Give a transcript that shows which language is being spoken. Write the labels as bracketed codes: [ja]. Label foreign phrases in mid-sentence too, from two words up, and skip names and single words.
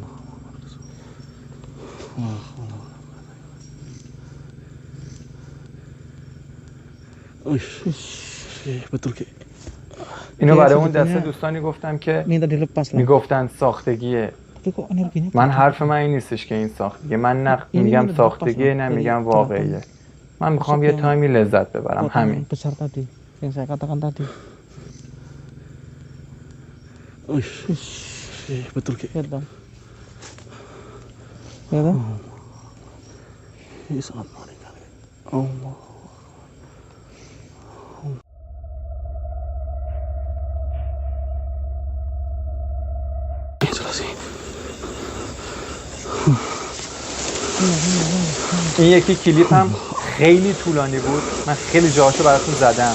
[id] betul ki. [fa] اینو برای اون دسته دوستانی گفتم که میگفتن ساختگیه. من حرف من این نیستش که این ساختگیه، من نه میگم ساختگیه نه میگم واقعیه. من میخوام یه تایمی لذت ببرم، همین. [id] besar tadi yang saya katakan tadi. Betul ki. Lihat dong. Ya kan? Ini sangat mengerikan. Allah. [fa] این یکی کلیپ هم خیلی طولانی بود، من خیلی جاهاشو براتون زدم.